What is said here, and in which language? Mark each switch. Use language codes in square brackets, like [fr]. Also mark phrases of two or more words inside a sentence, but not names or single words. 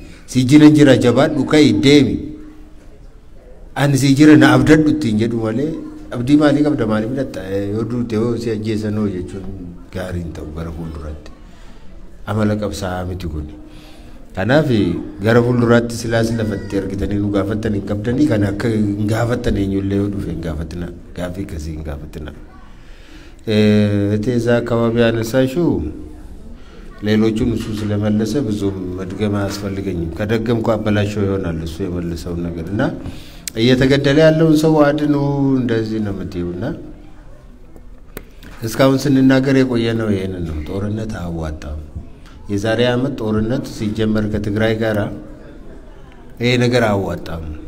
[om] Si jira jira jabaadhu ka'ii deemi. Ani si jira na abdadhu ittiin jedhu malee abdii maalii qabda maalii fudhatta yoo duute yoo si ajjeesanoo jechuun gaarii hin ta'u gara fuulduraatti. Amala qabsaa'aa miti kun. Kanaaf gara fuulduraatti silaas lafatti argitanii nu gaafattan hin qabdanii kan akka hin gaafattan eenyullee yoo dhufe hin gaafatina. Gaaffii akkasii hin gaafatina. [am] እቴዛ አካባቢ ያነሳሽው ሌሎቹን እሱ ስለመለሰ ብዙም መድገም አያስፈልገኝም። ከደገምኩ አበላሽው ይሆናል እሱ የመለሰው ነገርና እየተገደለ ያለውን ሰው አድኑ እንደዚህ ነው የምትይውና እስካሁን ስንናገር የቆየነው ይሄንን ነው። ጦርነት አዋጣም። የዛሬ አመት ጦርነት ሲጀመር ከትግራይ ጋራ ይሄ ነገር አዋጣም።